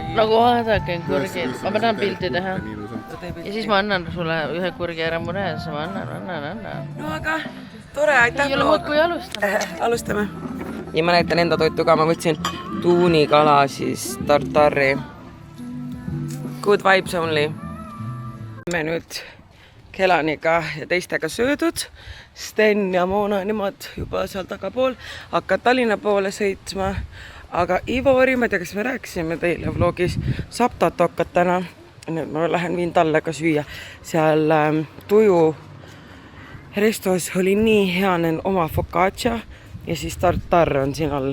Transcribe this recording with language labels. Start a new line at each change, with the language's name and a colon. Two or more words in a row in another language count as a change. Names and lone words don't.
Estonian: Nagu vaadake kurgid, ma tahan pilti teha. Ja siis ma annan sulle ühe kurgi ära mure ja siis ma annan. No aga tore, aitäh. ei ole muud kui alustame. Alustame. Ja ma näitan enda toitu ka, ma võtsin tuunikala siis tartari.
English: Good vibes only.
Estonian: Me nüüd Kelaniga ja teistega söödud. Sten ja Moona, nemad juba seal tagapool hakkavad Tallinna poole sõitma. Aga Ivori, ma ei tea, kas me rääkisime teile vlogis, saab tatokat täna. Nüüd ma lähen viin talle ka süüa. Seal Tuju restos oli nii hea oma focaccia ja siis tartar on siin all.